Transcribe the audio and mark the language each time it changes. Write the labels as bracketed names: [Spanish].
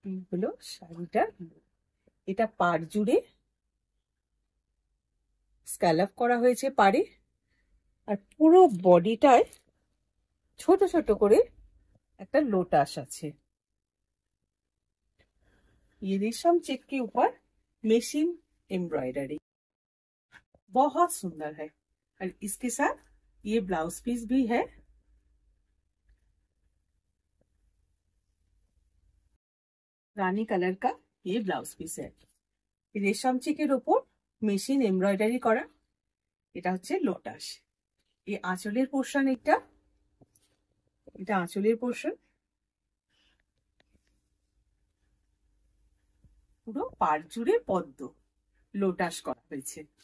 [Bangla] হলো শাড়িটা, এটা পাড় জুড়ে স্ক্যালপ করা হয়েছে পাড়ে, আর পুরো বডিটায় ছোট ছোট করে একটা লোটাস আছে। [Hindi] ये रेशम चेक के ऊपर मशीन एम्ब्रॉयडरी बहुत सुंदर है। और इसके साथ ये ब्लाउज पीस भी है। रानी कलर का ये ब्लाउज पीस है। [Bangla] रेशम চেকের উপর মেশিন এমব্রয়ডারি করা, এটা হচ্ছে লোটাস। এই আঁচলের পোর্শন, এটা আঁচলের পোর্শন। পুরো পাড় জুড়ে পদ্ম লোটাস করা হয়েছে।